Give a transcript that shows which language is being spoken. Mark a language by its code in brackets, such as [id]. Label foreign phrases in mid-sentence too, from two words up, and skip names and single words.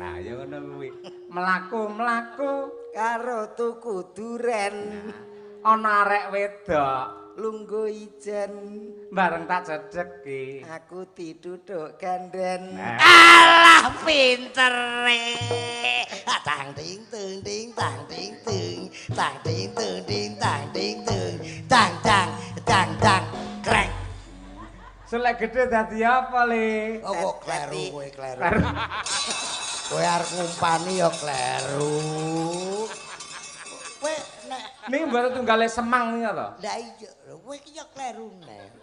[jv] Lah ya ngono kuwi. Mlaku-mlaku karo tuku duren. ana arek wedok Lungguh ijen bareng tak cedheki. aku diduduk ganden. Nah. Alah pintere. Tang ting tung ting tang ting tung tang ting tung ting tang ting tung tang tang tang tang krek. Selek gede dadi apa, Le? Oh kok kleru kowe kleru. Kowe arep ngumpani ya kleru. Kowe nek Niki mboten tunggale semang niku to. lah iya kowe iki ya kleru nek.